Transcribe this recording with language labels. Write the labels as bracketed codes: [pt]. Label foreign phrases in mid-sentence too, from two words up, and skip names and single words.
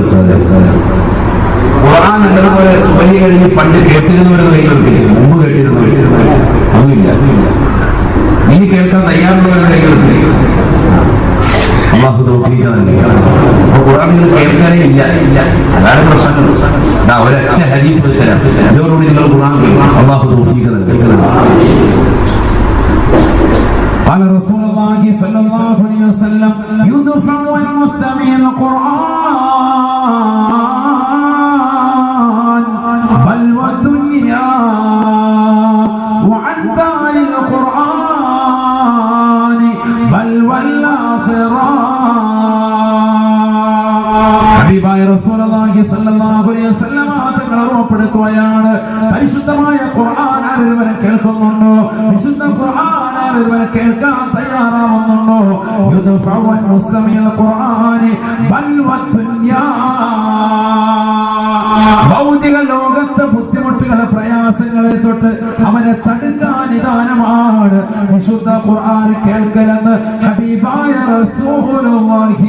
[ml] ഖുർആൻ എന്നതുപോലെ സുബഹി കഴിഞ്ഞ് പണ്ട് കേട്ടിരുന്നവരുടെ കൈകൾക്കില്ല, മുമ്പ് കേട്ടിരുന്നവർ അതുമില്ല. ഇനി കേൾക്കാൻ തയ്യാറുള്ളവരുടെ കൈകൾക്ക് അല്ലാഹു തൗഫീഖ് നൽകട്ടെ. അപ്പോൾ ഖുർആൻ കേൾക്കാനേ ഇല്ല. അതാണ് പ്രശ്നം. ഒരൊറ്റ ഹദീസ് തരാം, അതോടുകൂടി നിങ്ങൾ ഖുർആൻ കേൾക്കണം. അല്ലാഹു തൗഫീഖ് നൽകട്ടെ. [ar] قال رسول الله صلى الله عليه وسلم يدفع المستمع القرآن بل والدنيا وعن دار القرآن بل والآخرة. [ml] ഹബീബായ [ar] رسول الله صلى الله عليه وسلم [ml] തങ്ങൾ ഓർമ്മപ്പെടുത്തുകയാണ്, പരിശുദ്ധമായ ഖുർആൻ ആരെങ്കിലും കേൾക്കുന്നുണ്ടോ? വിശുദ്ധ ഖുർആൻ ഒരുവൻ കേൾക്കാൻ തയ്യാറാവുന്നുണ്ടോ? [ar] يدفع مستمع القرآن بل والدنيا, [ml] ഭൗതിക ലോകത്തെ ബുദ്ധിമുട്ടുകളെ പ്രയാസങ്ങളെ തൊട്ട് അവനെ തടുക്കാൻ നിദാനമാണ് വിശുദ്ധ ഖുർആൻ കേൾക്കലെന്ന് ഹബീബായ റസൂലുള്ളാഹി